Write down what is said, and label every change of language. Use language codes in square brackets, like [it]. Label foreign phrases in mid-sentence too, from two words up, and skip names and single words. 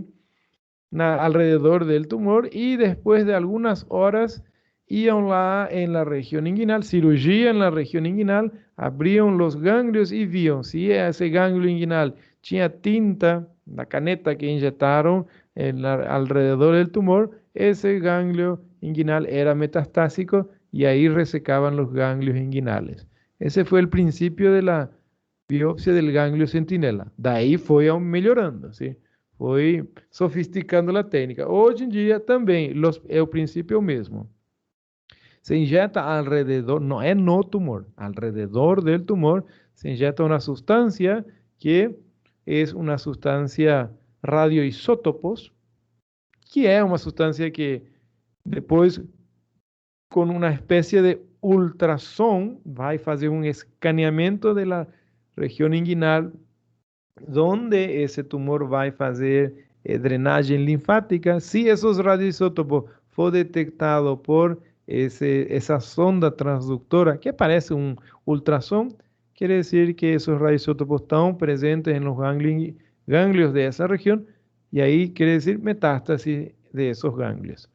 [es] Alrededor del tumor y después de algunas horas iban en la región inguinal, cirugía en la región inguinal, abrían los ganglios y vieron si ese ganglio inguinal tenía tinta, la caneta que inyectaron alrededor del tumor, ese ganglio inguinal era metastásico y ahí resecaban los ganglios inguinales. Ese fue el principio de la biopsia del ganglio centinela. De ahí fue aún mejorando, ¿sí? [pt] Foi sofisticando a técnica. Hoje em dia também, o princípio é o mesmo. Se injeta alrededor, não é no tumor, [es] alrededor del tumor, [pt] se injeta uma substância que é uma substância radioisótopos, que é uma substância que depois, com uma espécie de ultrassom, vai fazer um escaneamento da região inguinal [es] donde ese tumor va a hacer drenaje linfática. Si esos radioisótopos fue detectado por esa sonda transductora, que parece un ultrassom, quiere decir que esos radioisótopos están presentes en los ganglios de esa región y ahí quiere decir metástasis de esos ganglios.